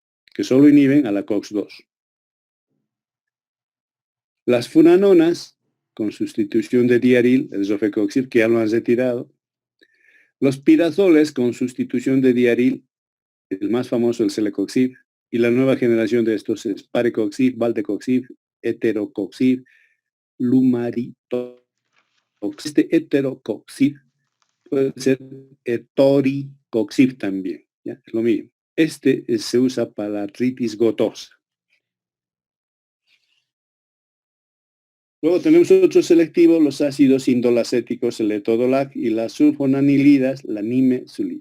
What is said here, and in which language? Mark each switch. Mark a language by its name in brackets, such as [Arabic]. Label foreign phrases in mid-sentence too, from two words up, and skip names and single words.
[Spanish] que solo inhiben a la COX-2. Las furanonas, con sustitución de diaril, el sofecoxib, que ya lo han retirado. Los pirazoles, con sustitución de diaril, el más famoso, el celecoxib, y la nueva generación de estos es parecoxib, valdecoxib, heterocoxib, lumaritoxib. Este heterocoxib puede ser etoricoxib también, ¿ya? Es lo mismo. Este se usa para la artritis gotosa. Luego tenemos otros selectivos, los ácidos indolacéticos, el etodolac, y las sulfonanilidas, la nimesulida.